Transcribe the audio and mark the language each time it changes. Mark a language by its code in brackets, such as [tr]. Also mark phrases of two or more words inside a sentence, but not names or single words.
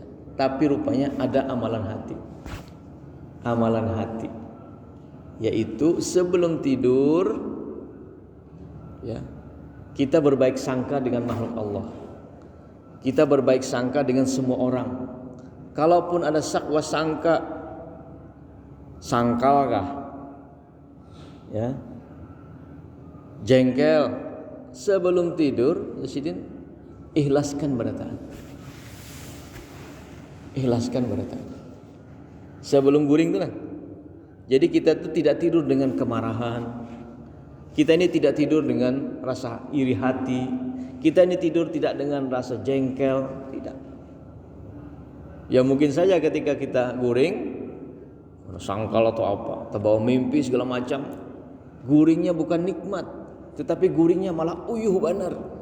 [id] Tapi rupanya ada amalan hati. Amalan hati. yaitu sebelum tidur ya, kita berbaik sangka dengan makhluk Allah. Kita berbaik sangka dengan semua orang. Kalaupun ada sakwa sangka, sangkalkah ya, jengkel, sebelum tidur Sidin ikhlaskan berataan. [bjn] Ikhlaskan berataan. Sebelum guring itu kan. [id] Jadi kita itu tidak tidur dengan kemarahan. Kita ini tidak tidur dengan rasa iri hati. Kita ini tidur tidak dengan rasa jengkel, tidak. Ya mungkin saja ketika kita guring, sangkal atau apa, terbawa mimpi segala macam, guringnya bukan nikmat, tetapi guringnya malah uyuh benar.